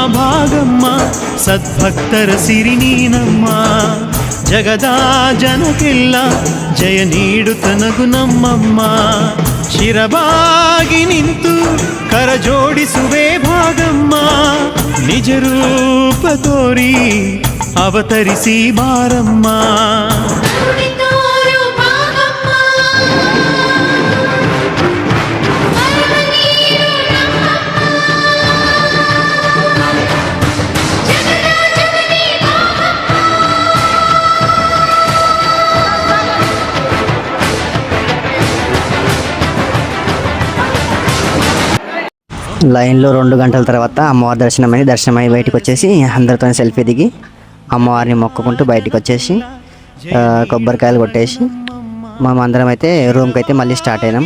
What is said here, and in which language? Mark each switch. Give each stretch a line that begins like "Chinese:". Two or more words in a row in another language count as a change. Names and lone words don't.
Kannada: ಅಮ್ಮ ಭಾಗಮ್ಮ ಸದ್ಭಕ್ತರ ಸಿರಿ ನೀನಮ್ಮ ಜಗದಾ ಜನಕ್ಕೆಲ್ಲ ಜಯ ನೀಡುತ್ತ ನಗು ನಮ್ಮಮ್ಮ ಶಿರಬಾಗಿ ನಿಂತು ಕರ ಜೋಡಿಸುವೆ ಭಾಗಮ್ಮ ನಿಜ ರೂಪ ತೋರಿ ಅವತರಿಸಿ ಬಾರಮ್ಮ ನುಡಿತೋರು ಭಾಗಮ್ಮ ಮರವನೀರು ನಮ್ಮಮ್ಮ ಜಗದ ಜನನಿ ಭಾಗಮ್ಮ
Telugu: లైన్లో 2 గంటల తర్వాత అమ్మవారి దర్శనమై బయటకు వచ్చేసి అందరితో సెల్ఫీ దిగి అమ్మవారిని మొక్కుకుంటూ బయటకు వచ్చేసి కొబ్బరికాయలు కొట్టేసి మేమందరం అయితే రూమ్కి అయితే మళ్ళీ స్టార్ట్ అయినాం.